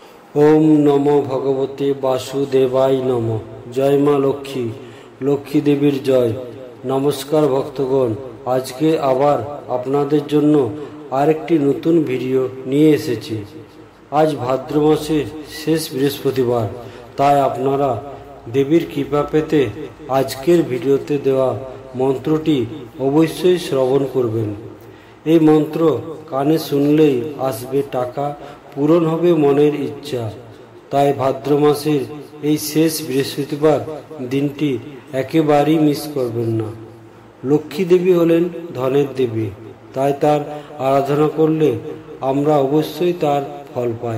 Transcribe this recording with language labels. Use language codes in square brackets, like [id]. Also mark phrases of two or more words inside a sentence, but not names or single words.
[sa] ओम नमो भगवते वासुदेवाय नमः। [bn] জয় মা লক্ষ্মী, লক্ষ্মী দেবীর জয়। নমস্কার ভক্তগণ, আজ কে আবার আপনাদের জন্য আরেকটি নতুন ভিডিও নিয়ে এসেছি। আজ ভাদ্র মাসের শেষ বৃহস্পতিবার, তাই আপনারা দেবীর কৃপা পেতে আজকের ভিডিওতে দেওয়া মন্ত্রটি অবশ্যই শ্রবণ করবেন। এই মন্ত্র কানে শুনলেই আসবে টাকা, পূরণ হবে মনের ইচ্ছা। তাই ভাদ্র মাসের এই শেষ বৃহস্পতিবার দিনটি একেবারেই মিস করবেন না। লক্ষ্মী দেবী হলেন ধনের দেবী, তাই তার আরাধনা করলে আমরা অবশ্যই তার ফল পাই।